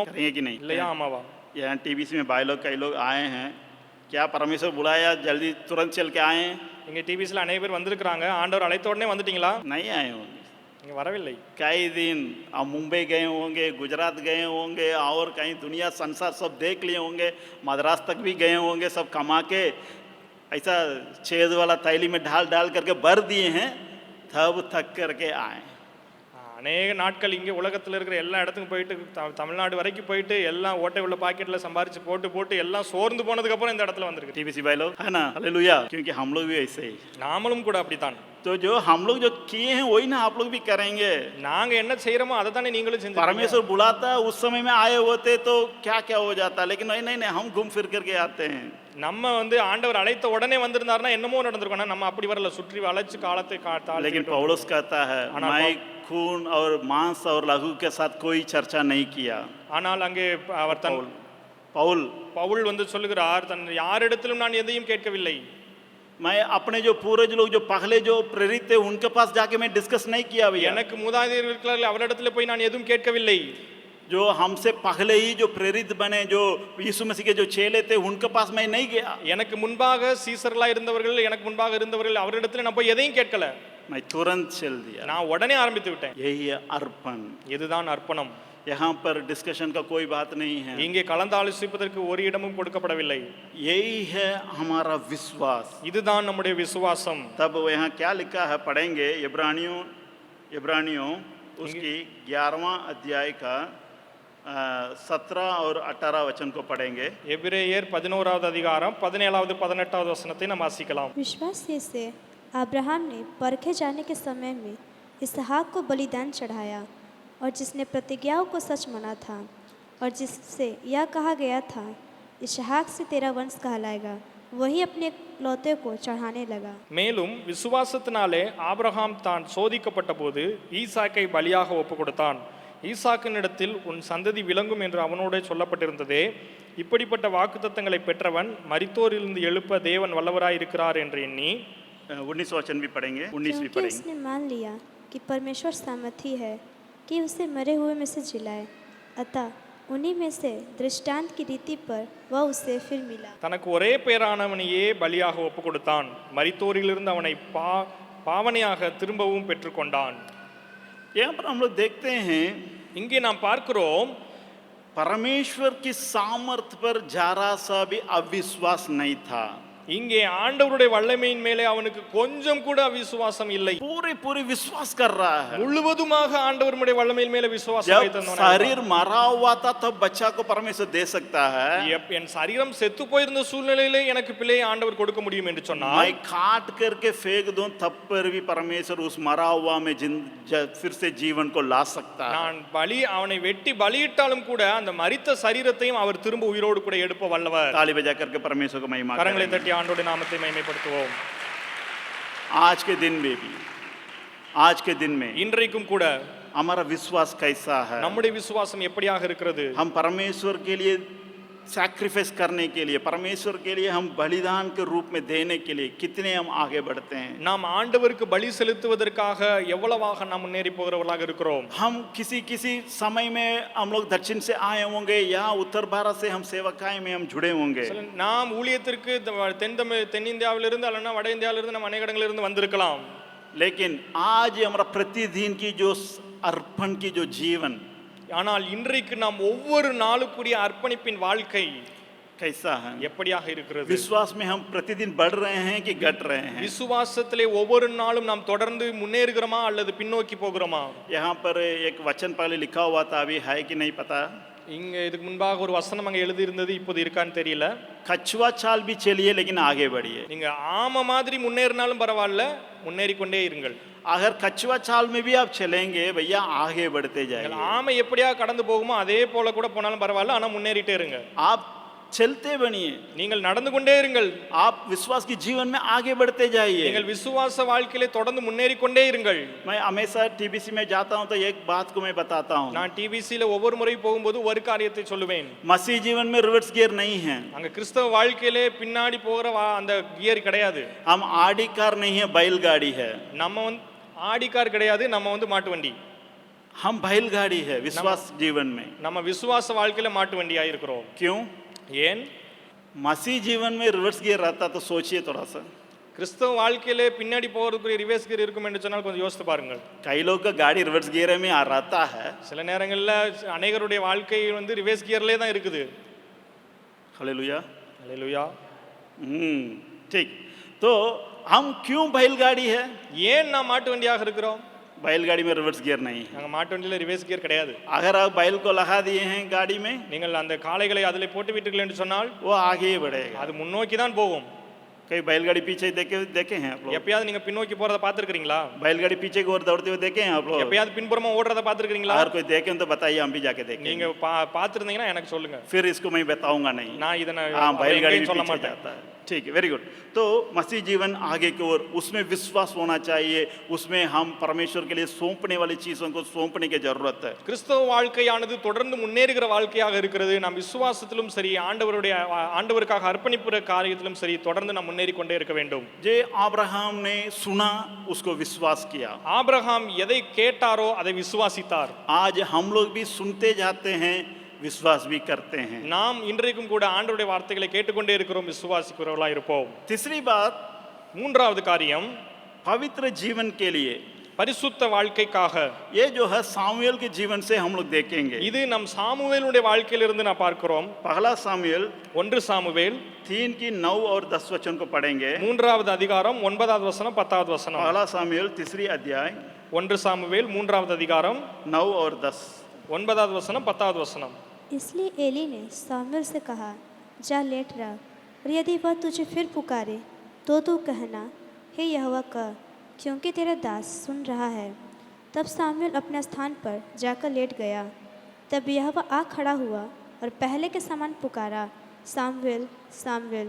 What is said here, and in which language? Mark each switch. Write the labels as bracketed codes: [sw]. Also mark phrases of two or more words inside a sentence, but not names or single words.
[hi] करेंगे कि नहीं? [ta] இல்லையா? आमावा. [hi] यहाँ टीवी में भाई लोग कई लोग आए हैं, क्या परमेश्वर बुलाया जल्दी तुरंत चल के आए? [ta] இங்கே டிவிஸ்ல அநேக பேர் வந்திருக்கிறாங்க, ஆண்டவர் அழைத்த உடனே வந்துட்டீங்களா? [hi] नहीं आए होंगे, [ta] இங்க வரவில்லை. [hi] कई दिन आप मुंबई गए होंगे, गुजरात गए होंगे, और कहीं दुनिया संसार सब देख लिए होंगे, मद्रास तक भी गए होंगे, सब कमा के ऐसा छेद वाला थैली में डाल डाल करके भर दिए हैं, तब थक करके आए। [ta] அநேக நாட்கள் இங்கே உலகத்தில் இருக்கிற எல்லா இடத்துக்கும் போயிட்டு தமிழ்நாடு வரைக்கும் போயிட்டு எல்லாம் ஓட்டை உள்ள பாக்கெட்டில் சம்பாரிச்சு போட்டு போட்டு எல்லாம் சோர்ந்து போனதுக்கப்புறம் இந்த இடத்துல வந்திருக்கு. [hi] टीबीसी भाई लोग है ना, हालेलुया, क्योंकि हम लोग भी ऐसे ही, [ta] நாமளும் கூட அப்படித்தான். [hi] तो जो हम लोग जो किए हैं वही ना आप लोग भी करेंगे। [ta] நாங்க என்ன செய்யறோமோ அதை தானே நீங்களும் செஞ்சு. [hi] परमेश्वर बुलाता उस समय में आए होते तो क्या क्या हो जाता, लेकिन नहीं नहीं नहीं, हम घूम फिर करके आते हैं। [ta] நம்ம வந்து ஆண்டவர் அழைத்த உடனே வந்திருந்தாருன்னா என்னமோ நடந்திருக்கும், நம்ம அப்படி வரல, சுற்றி வளைச்சு காலத்தை காத்தால். [hi] लेकिन पौलुस कहता है, मैं खून और मांस और लहू के साथ कोई चर्चा नहीं किया। [ta] ஆனால் அங்கே அவர் தன் பவுல் வந்து சொல்லுகிறார், தன் யாரிடத்திலும் நான் எதையும் கேட்கவில்லை, [hi] मैं अपने जो पूर्वज लोग जो पहले जो प्रेरित थे उनके पास जाके मैं डिस्कस नहीं किया भैया, [ta] எனக்கு மூதாதையர் இருக்கிறார்கள் அவரிடத்துல போய் நான் எதுவும் கேட்கவில்லை. [hi] जो हमसे पहले ही जो प्रेरित बने, जो यीशु मसीह के जो चेले थे उनके पास मैं नहीं गया, [ta] எனக்கு முன்பாக சீசர்களா இருந்தவர்கள், எனக்கு முன்பாக இருந்தவர்கள் அவரிடத்துல நான் போய் எதையும் கேட்கல, [hi] मैं तुरंत चल दिया, [ta] நான் உடனே ஆரம்பித்து விட்டேன். [hi] यही है अर्पण, [ta] இதுதான் அர்ப்பணம். [hi] यहाँ पर डिस्कशन का कोई बात नहीं है, [ta] இங்கே கலந்தாலோசிப்பதற்கு ஒரு இடமும் கொடுக்கப்படவில்லை. [hi] यही है हमारा विश्वास, [ta] இதுதான் நம்முடைய விசுவாசம். [hi] तब यहाँ क्या लिखा है पढ़ेंगे, इब्रानियों उसकी 11वां अध्याय का 17 और 18 वचन को पढ़ेंगे। [ta] எபிரேயர் 11வது அதிகாரம் 17வது 18வது வசனத்தை நாம் வாசிக்கலாம். [hi] विश्वास से अब्राहम ने परखे जाने के समय में इसहाक को बलिदान चढ़ाया, और जिसने प्रतिज्ञाओं को सच माना था, और जिससे यह कहा गया था इसहाक से तेरा वंश कहलाएगा, वही अपने लौते को चढ़ाने लगा. [ta] மேலும் விசுவாசத்தினாலே ஆபிரகாம் தான் சோதிக்கப்பட்ட போது ஈசாக்கை பலியாக ஒப்பு கொடுத்தான். ஈசாக்கினிடத்தில் உன் சந்ததி விளங்கும் என்று அவனோட சொல்லப்பட்டிருந்ததே, இப்படிப்பட்ட வாக்குத்தத்தங்களை பெற்றவன் மரித்தோரிலிருந்து எழுப்ப தேவன் வல்லவராய் இருக்கிறார் என்று எண்ணி [hi] 19 वचन भी पढ़ेंगे, 19 भी क्योंकि पढ़ेंगे। उसने मान लिया कि परमेश्वर सामर्थी है कि उसे मरे हुए में से जिलाए, अतः उन्हीं में से दृष्टांत की रीति पर वह उसे फिर मिला। [ta] தனக்கு ஒரே பேரானவனையே பலியாக ஒப்பு கொடுத்தான், மரித்தோரிலிருந்து அவனை பாவனையாக திரும்பவும் பெற்றுக்கொண்டான். [hi] यहाँ पर हम लोग देखते हैं [ta] இங்கே நாம் பார்க்கிறோம் [hi] परमेश्वर की सामर्थ पर जरा सा भी अविश्वास नहीं था। [ta] இங்கே ஆண்டவருடைய வல்லமையின் மேலே அவனுக்கு கொஞ்சம் கூட அவிசுவாசம் இல்லை. [hi] पूरे विश्वास कर रहा है। [ta] முழுவதுமாக ஆண்டவருடைய வல்லமையின் மேலே விசுவாசம் [hi] जब [ta] வைத்தவனாய் [hi] शरीर मरा हुआ था तब बच्चा को परमेश्वर दे सकता है। [ta] என் சரீரம் செத்து போயிருந்த சூழ்நிலையிலே எனக்கு பிள்ளையை ஆண்டவர் கொடுக்க முடியும் என்று சொன்னார். [hi] मैं काट करके फेंक दूं तब पर भी परमेश्वर उस मरा हुआ में फिर से जीवन को ला सकता है। [ta] நான் அவனை வெட்டி பலியிட்டாலும் கூட அந்த மரித்த சரீரத்தையும் அவர் திரும்ப உயிரோடு கூட எழுப்ப வல்லவர். [hi] ताली बजा करके परमेश्वर को महिमा [ta] கரங்களை [hi] करें। [ta] தட்டி ஆண்டவருடைய நாமத்தை மகிமைப்படுத்துவோம். [hi] आज के दिन में भी, आज के दिन में [ta] இன்றைக்கும் கூட [hi] हमारा विश्वास कैसा है? [ta] நம்முடைய விசுவாசம் எப்படியாக இருக்கிறது? [hi] हम परमेश्वर के लिए सैक्रिफाइस करने के लिए, परमेश्वर के लिए हम बलिदान के रूप में देने के लिए कितने हम आगे बढ़ते हैं? [ta] நாம் ஆண்டவருக்கு பலி செலுத்துவதற்காக எவ்வளவாக நாம் முன்னேறி போகிறவர்களாக இருக்கிறோம்? [hi] हम किसी समय में हम लोग दक्षिण से आए होंगे या उत्तर भारत से हम सेवकाई में हम जुड़े होंगे। [ta] நாம் ஊழியத்திற்கு தென்னிந்தியாவிலிருந்து அல்லனா வட இந்தியாவிலிருந்து நம்ம அநேக இடங்களிலிருந்து வந்திருக்கலாம். [hi] लेकिन आज हमारा प्रतिदिन की जो अर्पण की जो जीवन, [ta] ஆனால் இன்றைக்கு நாம் ஒவ்வொரு நாளுக்குரிய அர்ப்பணிப்பின் வாழ்க்கை [hi] कैसा है? [ta] எப்படியாக இருக்கிறது? [hi] विश्वास में हम प्रतिदिन बढ़ रहे हैं कि घट रहे हैं? [ta] விசுவாசத்திலே ஒவ்வொரு நாளும் நாம் தொடர்ந்து முன்னேறுகிறோமா அல்லது பின்னோக்கி போகிறோமா? [hi] यहाँ पर एक वचन पहले लिखा हुआ था, अभी है कि नहीं पता। [ta] இங்க இதுக்கு முன்பாக ஒரு வசனம் அங்க எழுதி இருந்தது, இப்போது இருக்கான்னு தெரியல. [hi] कछुआ चाल भी चलिए लेकिन आगे बढ़िए। [ta] நீங்க ஆம மாதிரி முன்னேறினாலும் பரவாயில்ல, முன்னேறி கொண்டே இருங்கள். [hi] अगर कछुआ चाल में भी आप चलेंगे भैया, आगे बढ़ते जाएंगे। [ta] ஆமை எப்படியா கடந்து போகுமோ அதே போல கூட போனாலும் பரவாயில்ல, ஆனா முன்னேறிட்டே இருங்க. [hi] आप चलते बनिए, [ta] நீங்கள் நடந்து கொண்டே இருங்கள். [hi] आप विश्वास की जीवन में आगे बढ़ते जाइए। [ta] நீங்கள் விசுவாச வாழ்க்கையிலே தொடர்ந்து முன்னேறி கொண்டே இருங்கள். [hi] मैं हमेशा टीबीसी में जाता हूं तो एक बात को मैं बताता हूं। [ta] நான் டிபிசில ஒவ்வொரு முறை போகும்போது ஒரு காரியத்தை சொல்லுவேன். [hi] मसीह जीवन में [en] reverse gear [hi] नहीं है। [ta] அங்க கிறிஸ்தவ வாழ்க்கையிலே பின்னாடி போகிற அந்த கியர் கிடையாது. [hi] हम आडी कार नहीं है, बैलगाड़ी है। [ta] நம்ம ஆடி கார் கிடையாது, நம்ம மாட்டு வண்டி. [hi] हम बैलगाड़ी है विश्वास जीवन में। [ta] நம்ம விசுவாச வாழ்க்கையில மாட்டு வண்டியா இருக்கிறோம். [hi] क्यों? [ta] ஏன்? [hi] मसीह जीवन में [en] reverse gear [hi] रहता तो सोचिए थोड़ा सा। [ta] கிறிஸ்தவ வாழ்க்கையிலே பின்னாடி போகிறதுக்குரிய [en] reverse gear [ta] இருக்கும் என்று சொன்னால் கொஞ்சம் யோசித்து பாருங்கள். [hi] कई लोग का गाड़ी [en] reverse gear [hi] में आ रहता है। [ta] சில நேரங்களில் அநேகருடைய வாழ்க்கை [en] reverse gearலேயே [ta] தான் இருக்குது. [hi] हालेलुया, हालेलुया। ठीक। तो हम क्यों बैलगाड़ी है? [ta] ஏன் நாம் மாட்டு வண்டியாக இருக்கிறோம்? [hi] बैलगाड़ी में [en] reverse gear [hi] नहीं है। [ta] நாங்கள் மாட்டு வண்டியில் [en] reverse gear [ta] கிடையாது. [hi] अगर आप बैल को लगा दिए हैं गाड़ी में, [ta] நீங்கள் அந்த காளைகளை அதில் போட்டு விட்டீர்கள் என்று சொன்னால் [hi] वो आगे ही बढ़ेगा। [ta] அது முன்னோக்கி தான் போகும். [hi] कई बैलगाड़ी पीछे देखे हैं आप लोग? [ta] எப்பயாவது நீங்க பின்னோக்கி போறத பார்த்திருக்கீங்களா? [hi] बैलगाड़ी पीछे की ओर दौड़ते हुए देखे हैं आप लोग? [ta] எப்பயாவது பின்புறமா ஓடுறத பார்த்திருக்கீங்களா? [hi] अगर कोई देखे तो बताइए, हम भी जाके देखेंगे। [ta] நீங்க பார்த்திருந்தீங்கன்னா எனக்கு சொல்லுங்க. [hi] फिर इसको मैं बताऊंगा नहीं। [ta] நான் இதனை [hi] हाँ, बैलगाड़ी [ta] சொல்ல [hi] पीछे [ta] மாட்டேன். [hi] जाता है। ठीक है, [en] very good. [hi] तो मसीह जीवन आगे की ओर, उसमें विश्वास होना चाहिए, उसमें हम परमेश्वर के लिए सौंपने वाली चीजों को सौंपने की जरूरत है। [ta] கிறிஸ்தவ வாழ்க்கையானது தொடர்ந்து முன்னேறுகிற வாழ்க்கையாக இருக்கிறது. நாம் விசுவாசத்திலும் சரி, ஆண்டவருக்காக அர்ப்பணிப்புற காரியத்திலும் சரி தொடர்ந்து நாம் முன்னேறி கொண்டே இருக்க வேண்டும். [hi] जे अब्राहम ने सुना, उसको विश्वास किया। [ta] ஆபிரகாம் எதை கேட்டாரோ அதை விசுவாசித்தார். [hi] आज हम लोग भी सुनते जाते हैं, विश्वास भी करते हैं। [ta] நாம் இன்றைக்கும் கூட ஆண்டவருடைய வார்த்தைகளை கேட்டுக்கொண்டே இருக்கிறோம், விசுவாசிக்கிறவர்களாக இருப்போம். [hi] तीसरी बात, [ta] மூன்றாவது காரியம், [hi] पवित्र जीवन के लिए, [ta] பரிசுத்த வாழ்க்கைக்காக. [hi] ये जो है सामुएल के जीवन से हम लोग देखेंगे। [ta] இது நம் சாமுவேலுடைய வாழ்க்கையிலிருந்து நான் பார்க்கிறோம். [hi] पहला सामुएल [ta] 1 சாமுவேல் [hi] 3 की 9 और 10 वचन को पढ़ेंगे। [ta] 3வது அதிகாரம் 9வது வசனம் 10வது வசனம். [hi] पहला सामुएल 3 अध्याय [ta] 1 சாமுவேல் 3வது அதிகாரம் [hi] 9 और 10। [ta] 9வது வசனம் 10வது வசனம். [hi] इसलिए एली ने सामुएल से कहा, जा लेट रह, और यदि वह तुझे फिर पुकारे तो तू कहना, हे यहोवा कह, क्योंकि तेरा दास सुन रहा है। तब सामुएल अपने स्थान पर जाकर लेट गया। तब यहोवा आ खड़ा हुआ और पहले के समान पुकारा, सामुएल सामुएल।